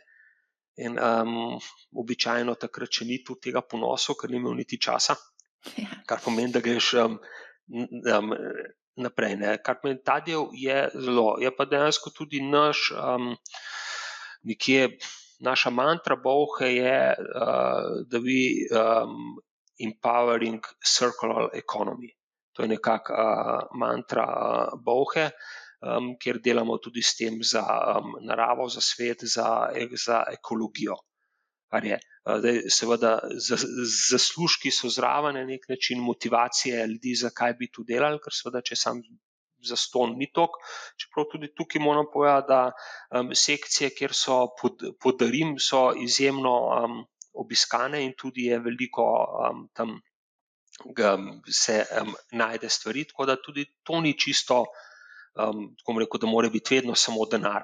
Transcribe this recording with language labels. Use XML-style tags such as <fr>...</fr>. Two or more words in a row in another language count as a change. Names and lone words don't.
<sl>In običajno takrat, če ni tudi tega ponosa, ker ni imel niti časa, kar pomeni, da greš naprej. Ne. Kar pomeni, ta del je pa dejansko tudi naša mantra Bolhe je, da bi</sl> <en>empowering circular economy.</en> <sl>To je nekako mantra Bolhe, kjer delamo tudi s tem za naravo, za svet, za ekologijo. Kar je. Seveda, zaslužki so zraven na nek način motivacije ljudi, zakaj bi to delali, ker seveda, če sam zastonj ni toliko, čeprav tudi tukaj moram povedati, da sekcije, kjer so podarim, so izjemno obiskane in tudi je veliko tam se najde stvari, tako da tudi to ni čisto, tako bom rekel, da mora biti vedno samo denar.</sl>